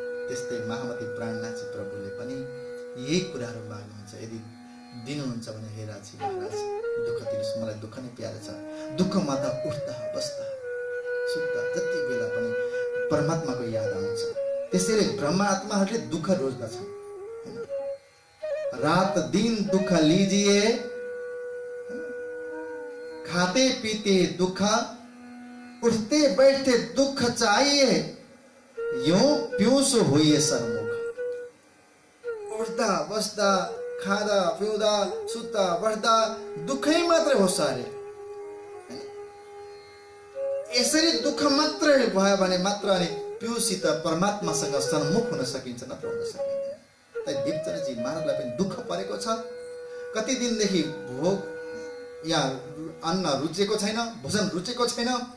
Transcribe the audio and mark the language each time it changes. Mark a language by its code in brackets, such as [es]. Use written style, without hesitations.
[ne] त्यस्तै महामती प्राणनाथजी प्रभुले पनि यही कुराहरू माग्नुहुन्छ। यदि दिनुहुन्छ भने हे राजी महाराज, दुःख दिनुहोस्, मलाई दुःख नै प्यारो छ। दुःखमा त उठ्दा बस्दा सुत्दा जति बेला पनि परमात्माको याद आउँछ। त्यसैले ब्रह्मात्माहरूले दुःख रोज्दछन्। [hi] रात दिन दुःख लीजिए, खाते पीते दुःख, उठते बैठते दुःख चाहिए, यूं पियूस हुए सरमुख। [ne] उठ्दा बस्दा खाँदा पिउँदा सुत्दा बस्दा दुःखै मात्रै हो सारे। यसरी दुःख मात्रै भयो भने मात्र अनि पिउसित परमात्मासँग सन्मुख हुन सकिन्छ, नत्र हुन सकिँदैन। त दीपचन्द्रजी महाराजलाई पनि दुःख परेको छ। कति दिनदेखि भोग या अन्न रुचेको छैन, भोजन रुचेको छैन।